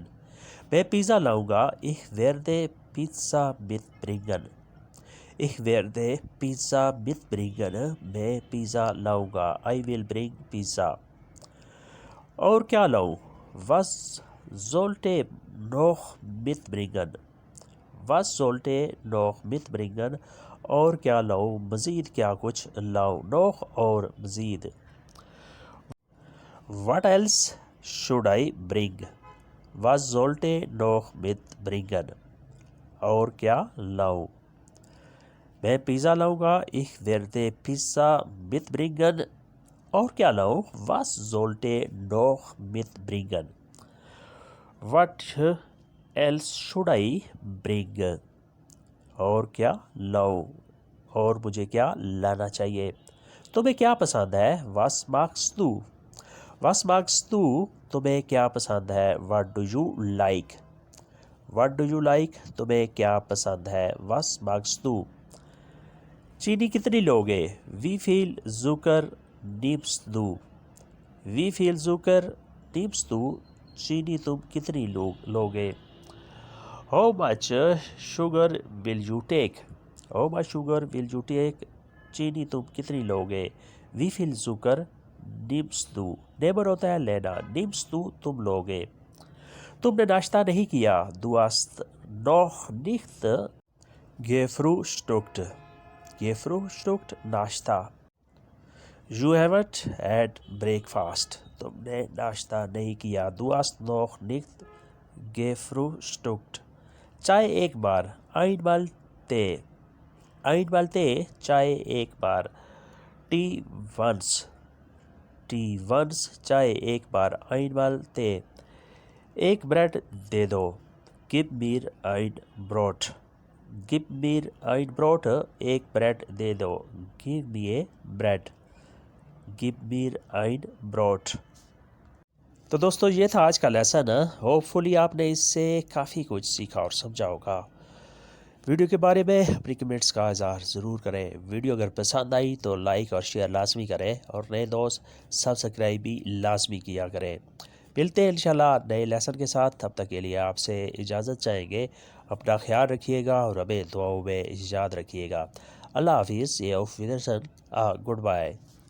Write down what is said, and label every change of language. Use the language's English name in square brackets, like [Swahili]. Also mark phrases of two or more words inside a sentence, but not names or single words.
[Urdu] میں پیزا لاؤں گا. [German] Ich werde Pizza mitbringen. Ich werde Pizza mitbringen. [Urdu] میں پیزا لاؤں گا. [English] I will bring Pizza. [Urdu] اور کیا لاؤں؟ [German] Was sollte noch mitbringen. Was sollte noch mitbringen. [Urdu] اور کیا لاؤں؟ مزید کیا کچھ لاؤں. noch اور مزید. [English] What else should I bring. [German] Was sollte noch mitbringen. [Urdu] اور کیا لاؤں؟ میں پیزا لاؤں گا. [German] Ich werde Pizza mitbringen. [Urdu] اور کیا لاؤں؟ [German] Was sollte noch mitbringen. [English] What else should I bring. [Urdu] اور کیا لاؤں؟ اور مجھے کیا لانا چاہیے؟ تمہیں کیا پسند ہے؟ [German] Was magst du. Was magst du. [Urdu] تمہیں کیا پسند ہے؟ [English] What do you like. What do you like. [Urdu] تمہیں کیا پسند ہے؟ [German] Was magst du. [Urdu] چینی کتنی لوگے؟ [German] Wie viel Zucker nimmst du. Wie viel Zucker nimmst du. [Urdu] چینی تم کتنی لوگے؟ [English] How much sugar will you take. How much sugar will you take. [Urdu] چینی تم کتنی لوگے؟ [German] Wie viel Zucker nimmst du. [Urdu] nehmen ہوتا ہے لینا. [German] nimmst du [Urdu] تم لوگے. تم نے ناشتہ نہیں کیا. [German] Du hast noch nicht gefrühstückt. [Urdu] gefrühstückt ناشتہ. [English] You haven't had breakfast. [Urdu] تم نے ناشتہ نہیں کیا. [German] Du hast noch nicht gefrühstückt. [Urdu] چائے ایک بار. [German] einmal Tee. einmal Tee [Urdu] چائے ایک بار. [English] Tea once. Tea once [Urdu] چائے ایک بار. [German] einmal Tee. [Urdu] ایک بریڈ دے دو. [German] Gib mir ein Brot. Gib mir ein Brot. [Urdu] ایک بریڈ دے دو. [English] Give me a bread. [German] Give mir ein Brot. [Urdu] تو دوستو یہ تھا آج کا لیسن. ہوپ فلی آپ نے اس سے کافی کچھ سیکھا اور سمجھا ہوگا. ویڈیو کے بارے میں اپنی کمنٹس کا اظہار ضرور کریں. ویڈیو اگر پسند آئی تو لائک اور شیئر لازمی کریں اور نئے دوست سبسکرائب بھی لازمی کیا کریں. ملتے ہیں انشاءاللہ نئے لیسن کے ساتھ. تب تک کے لیے آپ سے اجازت چاہیں گے. اپنا خیال رکھیے گا اور ہمیں دعاؤں میں یاد رکھیے گا. اللہ حافظ. یہ [German] auf Wiedersehen. [English] good bye.